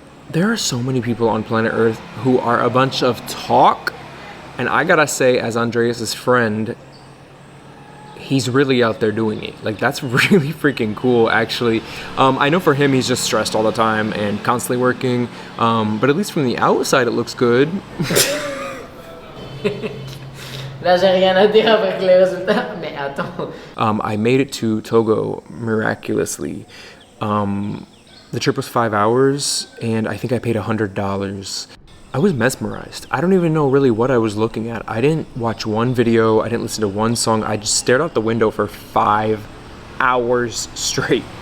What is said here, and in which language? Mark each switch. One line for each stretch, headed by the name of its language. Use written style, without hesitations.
English: There are so many people on planet Earth who are a bunch of talk, and I gotta say, as Andreas's friend, he's really out there doing it. Like, that's really freaking cool, actually. I know for him, he's just stressed all the time and constantly working, but at least from the outside, it looks good.
French: Là, j'ai rien à dire avec les résultats, mais attends.
English: I made it to Togo miraculously. The trip was 5 hours, and I think I paid $100. I was mesmerized. I don't even know really what I was looking at. I didn't watch one video, I didn't listen to one song, I just stared out the window for 5 hours straight.